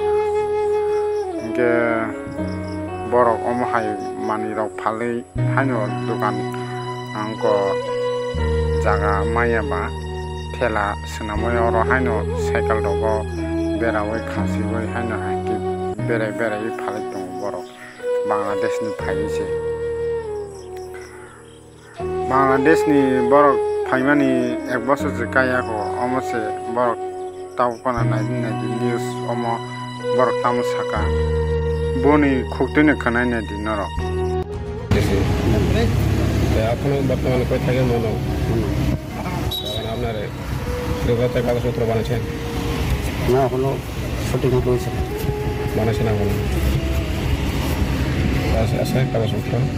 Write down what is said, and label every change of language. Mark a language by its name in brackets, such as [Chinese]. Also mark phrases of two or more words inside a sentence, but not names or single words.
[Kok Borok] ge borok omhai mani rok phalei haino dokan angko jaga mayaba thela swnamoi oro haino cycle rogo berawai khasiwai haino haki berai phalai tong borok Bangladesh ni phaise Bangladesh ni borok phaimani 1 বছর je kaya ko omose borok taw pana nadi news omo borok tam saka boni khoktene khanai nadi norok [Bangla] এখনো বর্তমানে কই থাকে মনে আপনার যোগ্যতা কাগজপত্র বানাচ্ছেন না এখনো সঠিক মতো হয়েছে বানাচ্ছেন এখন আছে কাগজপত্র